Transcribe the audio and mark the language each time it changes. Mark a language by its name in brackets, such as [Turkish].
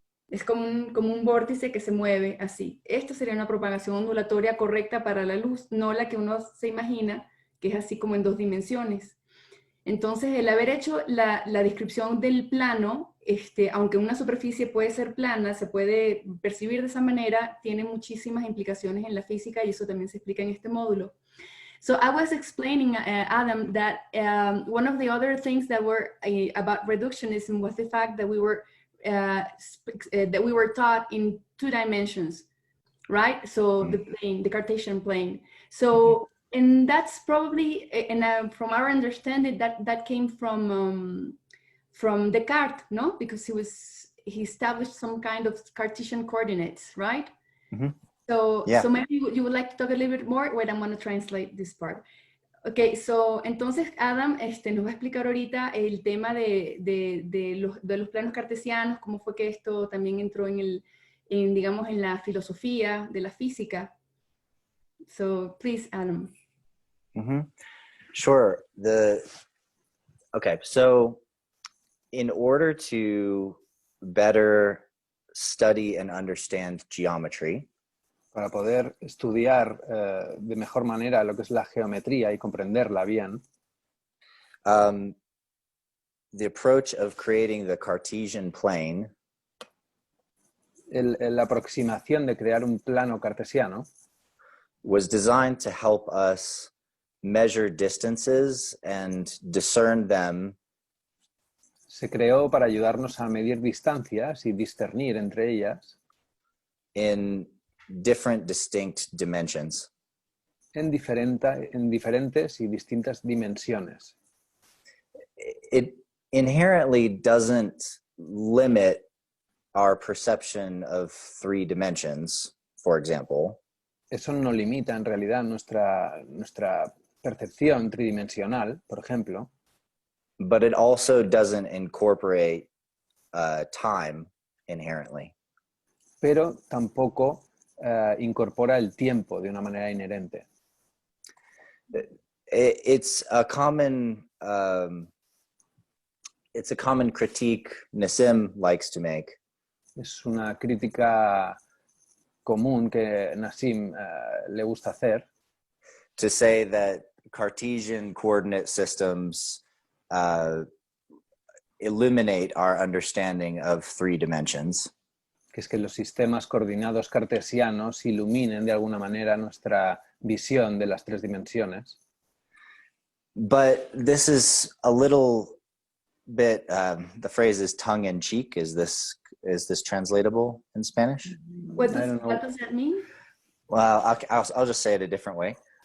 [Spanish] Es como un vórtice que se mueve así. Esto sería una propagación ondulatoria correcta para la luz, no la que uno se imagina, que es así como en 2 dimensiones. Entonces, el haber hecho la descripción del plano, aunque una superficie puede ser plana, se puede percibir de esa manera, tiene muchísimas implicaciones en la física y eso también se explica en este módulo. [English] So I was explaining, Adam, that one of the other things that were about reductionism was the fact that we were taught in 2 dimensions, right? So the Cartesian plane. So and that's probably, and from our understanding, that came from Descartes, no? Because he established some kind of Cartesian coordinates, right? So maybe you would like to talk a little bit more. Wait, I'm going to translate this part. Okay, so [Spanish] entonces Adam nos va a explicar ahorita el tema de los planos cartesianos, cómo fue que esto también entró digamos, en la filosofía de la física. [English] So please, Adam. Sure. Okay, so in order to better study and understand geometry, [Spanish] para poder estudiar de mejor manera lo que es la geometría y comprenderla bien, [English] The approach of creating the Cartesian plane [Spanish] La aproximación de crear un plano cartesiano [English] was designed to help us measure distances and discern them [Spanish] se creó para ayudarnos a medir distancias y discernir entre ellas [English] in different distinct dimensions. [Spanish] en diferentes y distintas dimensiones. [English] It inherently doesn't limit our perception of 3 dimensions, for example. [Spanish] Eso no limita en realidad nuestra percepción tridimensional, por ejemplo, [English] But it also doesn't incorporate time inherently. [Spanish] pero tampoco incorpora el tiempo de una manera inherente. [English] It's a common critique Nassim likes to make. [Spanish] Es una crítica común que Nassim le gusta hacer, [English] To say that Cartesian coordinate systems eliminate our understanding of 3 dimensions. [Spanish] que es que los sistemas coordinados cartesianos iluminen de alguna manera nuestra visión de las 3 dimensiones. [English] But this is a little bit, the phrase is tongue-in-cheek. Is this translatable in Spanish? What I don't know. does that mean? Well, I'll just say it a different way.